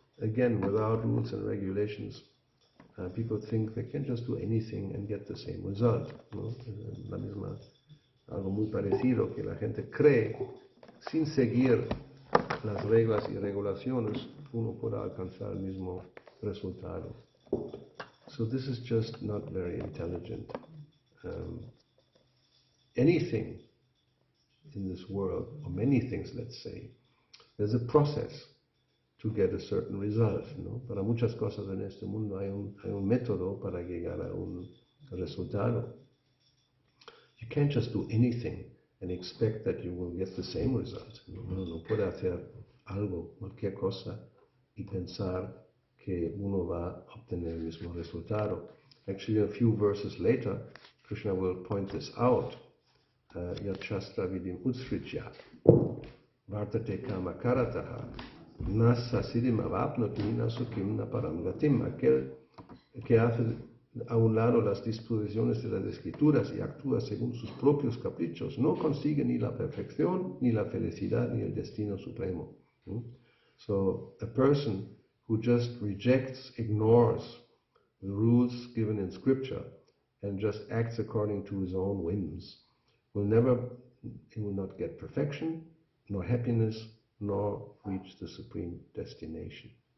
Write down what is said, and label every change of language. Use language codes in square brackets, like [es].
[en] Again, without rules and regulations, people think they can just do anything and get the same result, ¿no? [es] La misma, algo muy parecido que la gente cree, sin seguir las reglas y regulaciones, uno pueda alcanzar el mismo resultado. [en] So this is just not very intelligent. Anything in this world, or many things, let's say, there's a process to get a certain result, ¿no? [es] Para muchas cosas en este mundo hay un método para llegar a un resultado. [en] You can't just do anything and expect that you will get the same result. [es] No puede hacer algo, cualquier cosa, y pensar que uno va a obtener el mismo resultado. [en] Actually, a few verses later, Krishna will point this out. [sa] Yachastra vidim utsritya, vartate kama karataha, nasa siddhim avapnoti nasukim naparam gatim. [es] Aquel que hace a un lado las disposiciones de las escrituras y actúa según sus propios caprichos, no consigue ni la perfección, ni la felicidad, ni el destino supremo. [en] So, a person who just rejects, ignores the rules given in scripture and just acts according to his own whims he will not get perfection, nor happiness, nor reach the supreme destination.